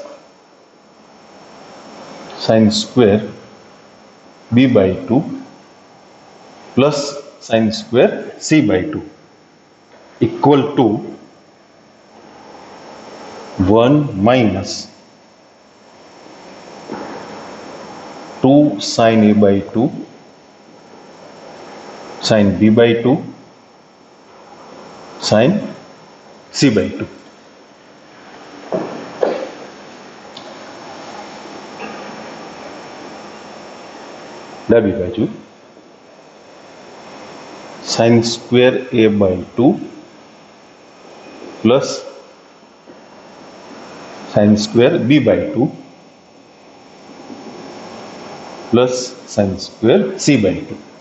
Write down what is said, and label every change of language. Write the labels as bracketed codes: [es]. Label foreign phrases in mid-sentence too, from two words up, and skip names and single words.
[en] sine square b/2 plus sine square c/2 equal to 1 minus 2 sin a/2 sin b/2 sin c/2. [gu] ડાબી બાજુ [en] sin square a/2 plus sin square b/2 plus sin square c/2.